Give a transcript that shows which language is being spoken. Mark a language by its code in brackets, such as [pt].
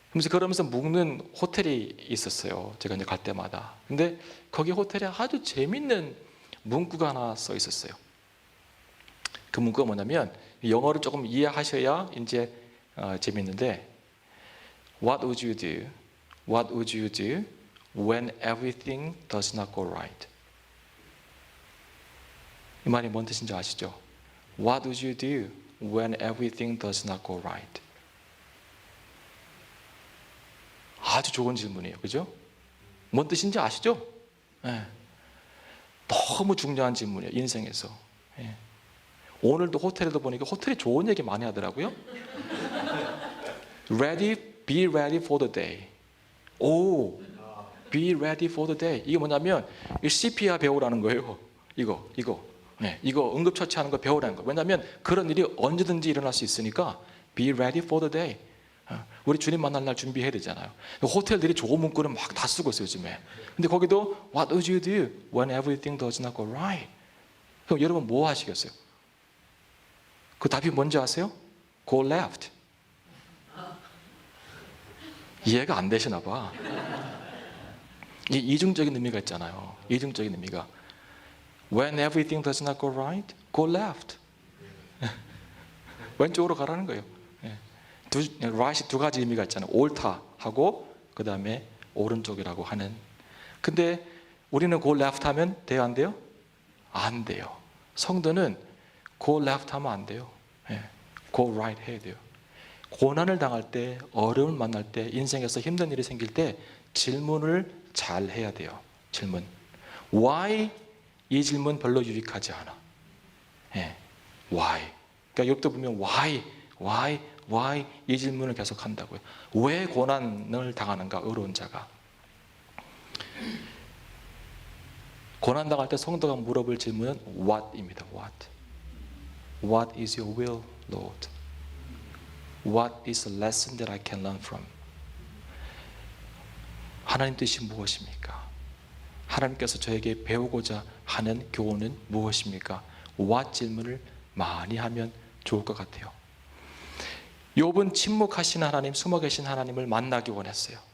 [ko] 그러면서 묵는 호텔이 있었어요. 제가 이제 갈 때마다. 근데 거기 호텔에 아주 재밌는 문구가 하나 써 있었어요. 그 문구가 뭐냐면 영어를 조금 이해하셔야 이제 재밌는데 What would you do? [en] What would you do when everything does not go right? [ko] 이 말이 뭔 뜻인지 아시죠? [en] What would you do when everything does not go right? [ko] 아주 좋은 질문이에요. 그죠? 뭔 뜻인지 아시죠? 네. 너무 중요한 질문이에요. 인생에서. 네. 오늘도 호텔에도 보니까 호텔이 좋은 얘기 많이 하더라고요. [en] be ready for the day. 오, be ready for the day. [ko] 이게 뭐냐면 CPR 배우라는 거예요. 이거. 네, 이거 응급처치하는 거 배우라는 거. 왜냐하면 그런 일이 언제든지 일어날 수 있으니까 be ready for the day. 우리 주님 만날 날 준비해야 되잖아요. 호텔들이 좋은 문구를 막 다 쓰고 있어요 요즘에. [en] 근데 거기도 What would you do when everything does not go right? [ko] 그럼 여러분 뭐 하시겠어요? 그 답이 뭔지 아세요? Go left. 이해가 안 되시나 봐. 이 이중적인 의미가 있잖아요. [en] 이중적인 의미가 When everything does not go right, go left. [ko] 왼쪽으로 가라는 거예요. right이 두 가지 의미가 있잖아요. 옳다하고 그 다음에 오른쪽이라고 하는. 근데 우리는 go left 하면 돼요, 안 돼요? 안 돼요. 성도는 go left 하면 안 돼요. go right 해야 돼요. 고난을 당할 때, 어려움을 만날 때, 인생에서 힘든 일이 생길 때 질문을 잘 해야 돼요. 질문. Why? 이 질문 별로 유익하지 않아. [en] Why? [ko] 그러니까 욥도 보면 Why? 이 질문을 계속 한다고요. 왜 고난을 당하는가? 어려운 자가. 고난 당할 때 성도가 물어볼 질문은 What입니다. [en] What is your will, Lord? What is the lesson that I can learn from? [ko] 하나님 뜻이 무엇입니까? 하나님께서 저에게 배우고자 하는 교훈은 무엇입니까? What 질문을 많이 하면 좋을 것 같아요. 욥은 침묵하신 하나님, 숨어 계신 하나님을 만나기 원했어요.